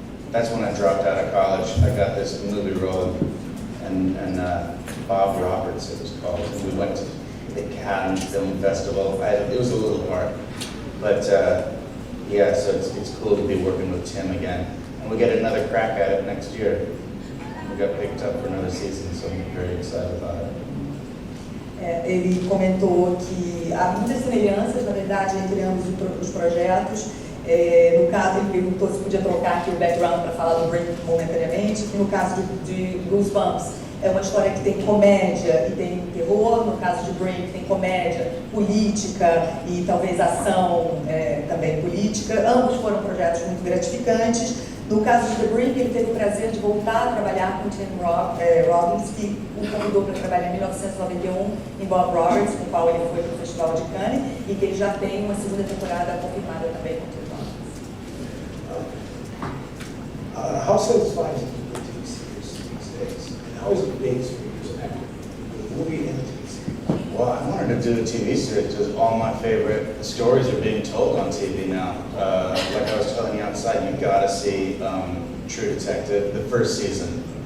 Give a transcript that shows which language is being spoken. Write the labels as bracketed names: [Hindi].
[English] That's when I dropped out of college. I got this movie role, and Bob Roberts, it was called. And we went to the Cannes Film Festival. It was a little hard, but yeah, so it's cool to be working with Tim again. And we get another crack at it next year. We got picked up for another season, so I'm very excited about it. [Portuguese] Ele comentou que há muitas semelhanças, na verdade, entre ambos os projetos. No caso, ele perguntou se podia trocar aqui o background para falar do Brink momentaneamente. No caso de Goosebumps, é uma história que tem comédia e tem terror. No caso de Brink, tem comédia, política e talvez ação também política. Ambos foram projetos muito gratificantes. No caso de The Brink, ele teve o prazer de voltar a trabalhar com Tim Robbins, que o convidou para trabalhar em 1991 em Bob Roberts, com o qual ele foi para o Festival de Cannes, e que ele já tem uma segunda temporada confirmada também com Tim Robbins. [English] How satisfying is the TV series these days? And how is it based for you as an actor? The movie and the TV series? Well, I wanted to do a TV series because all my favorite stories are being told on TV now. Like I was telling you outside, you gotta see True Detective, the first season.